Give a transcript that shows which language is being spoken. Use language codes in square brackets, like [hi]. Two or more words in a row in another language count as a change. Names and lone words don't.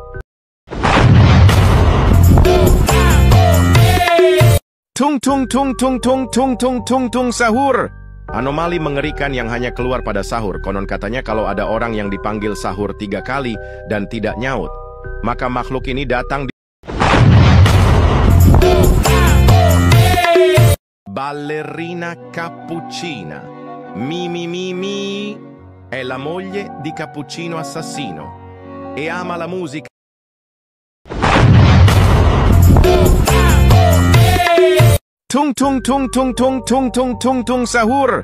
[id] Tung tung tung tung tung tung tung tung tung sahur. Anomali mengerikan yang hanya keluar pada sahur. Konon katanya kalau ada orang yang dipanggil sahur 3 kali dan tidak nyaut, maka makhluk ini datang di. [it] Ballerina Cappuccina. Mi mi mi mi. È la moglie di Cappuccino Assassino e ama la musica. [id] Tung tung tung tung tung tung tung tung tung sahur.